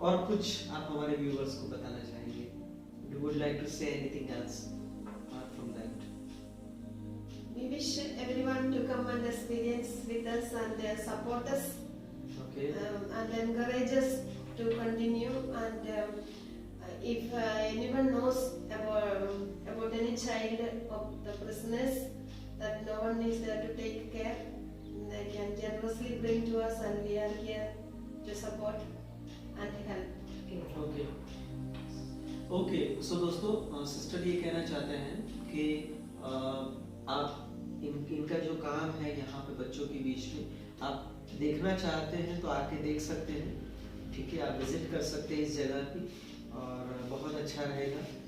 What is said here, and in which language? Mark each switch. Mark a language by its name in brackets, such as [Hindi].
[Hindi] और कुछ आप हमारे व्यूअर्स को बताना चाहेंगे? [English] You would like to say anything else apart from that? We wish everyone to come and experience with us and support us. Okay. And encourage us to continue. And if anyone knows about any child of the prisoners that no one is there to take care, they can generously bring to us, and we are here to support and help. [Hindi] Okay so दोस्तों, sister ये कहना चाहते हैं कि आप इनका जो काम है यहाँ पे बच्चों के बीच में आप देखना चाहते हैं तो आके देख सकते हैं, ठीक है, आप विजिट कर सकते हैं इस जगह की और बहुत अच्छा रहेगा।